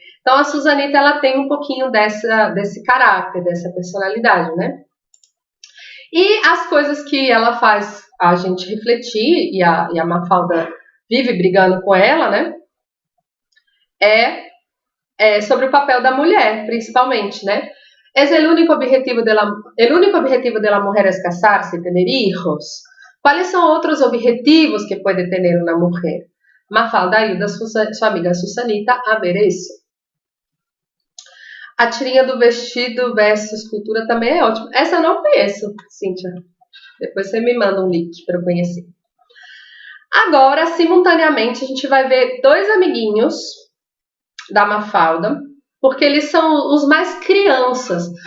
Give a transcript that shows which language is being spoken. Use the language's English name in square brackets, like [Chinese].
[Portuguese] Então, a Susanita, ela tem um pouquinho desse caráter, dessa personalidade, né? E as coisas que ela faz a gente refletir, e a Mafalda vive brigando com ela, né? Sobre o papel da mulher, principalmente, né? [Spanish] El único objetivo de la mujer es casarse, tener hijos. ¿Cuáles son otros objetivos que puede tener una mujer? [Portuguese] Mafalda ajuda sua amiga Susanita a ver isso. A tirinha do vestido versus cultura também é ótima. Essa eu não conheço, Cíntia. Depois você me manda um link para eu conhecer. Agora, simultaneamente, a gente vai ver dois amiguinhos da Mafalda, porque eles são os mais crianças.